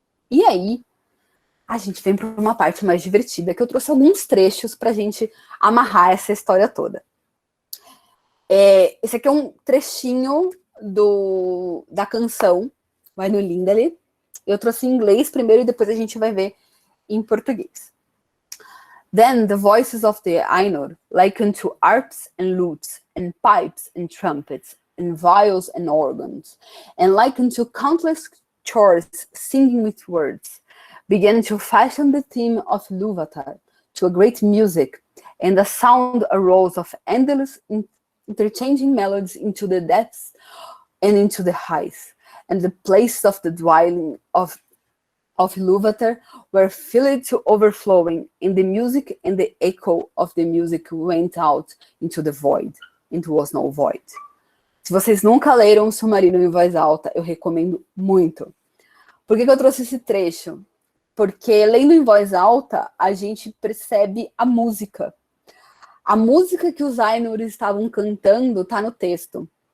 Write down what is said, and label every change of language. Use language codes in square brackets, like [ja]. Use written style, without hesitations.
[pt] E aí, a gente vem para uma parte mais divertida, que eu trouxe alguns trechos para a gente amarrar essa história toda. Esse aqui é um trechinho da canção, vai no Lindale. Eu trouxe em inglês primeiro e depois a gente vai ver em português. [en] Then the voices of the Ainur, like unto harps and lutes, and pipes and trumpets, and viols and organs, and like unto countless choirs singing with words, began to fashion the theme of Ilúvatar to a great music, and the sound arose of endless interchanging melodies into the depths and into the heights, and the places of the dwelling of Ilúvatar were filled to overflowing, and the music and the echo of the music went out into the void, and was no void. [pt] Se vocês nunca leram o Silmarillion em voz alta, eu recomendo muito. Por que eu trouxe esse trecho? Porque lendo em voz alta, a gente percebe a música. A música que os Ainur estavam cantando está no texto.